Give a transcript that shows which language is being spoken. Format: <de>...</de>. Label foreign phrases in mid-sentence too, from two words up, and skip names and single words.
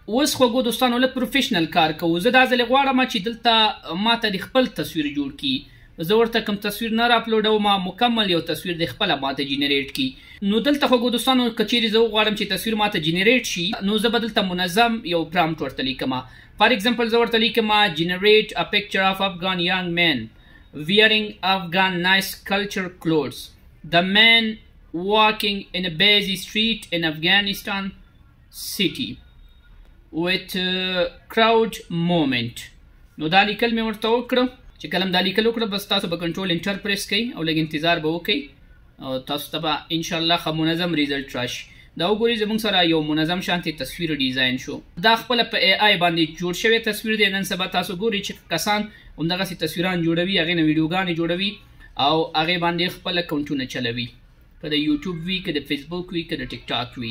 <ps>اوس خوږو دوستانو لږ پروفیشنل کار کوو. زه دا ځل غواړم چې دلته ماته د خپل تصویر جوړ کړي. زه ورته کوم تصویر نه راپلوډوم، مکمل یو تصویر د خپله ماته جنریټ کړي. نو دلته خوږو دوستانو که چیرې زه وغواړم چې تصویر ماته جنریټ شي، نو زه به دلته منظم یو پرامپټ ورته لیکم.</ps> <en>for example</en> <ps>زه ورته لیکم</ps> <en>generate a picture of Afghan young man wearing Afghan nice culture clothes. The man walking in a busy street in Afghanistan city with crowd moment.</en> <ps>نو دا لیکل مې ورته وکړم. چې کله دا لیکل وکړم بس تاسو به</ps> <en>control enter press</en> <ps>کوئ او لږ انتظار به وکړئ او تاسو ته به انشاءالله ښه منظم ریزلټ راشي. دا وګورئ زموږ سره یو منظم شانتې تصویر ډیزاین شو. دا خپله په اے آی باندې جوړ شوی تصویر دی. نن سبا تاسو ګورئ چې کسان همدغسې تصویران جوړوي، هغې نه ویډیوګانې جوړوي او هغې باندې خپل اکاونټونه چلوي، که د یوټیوب وي، که د فیسبوک وي، که د ټیک ټاک وي.</ps>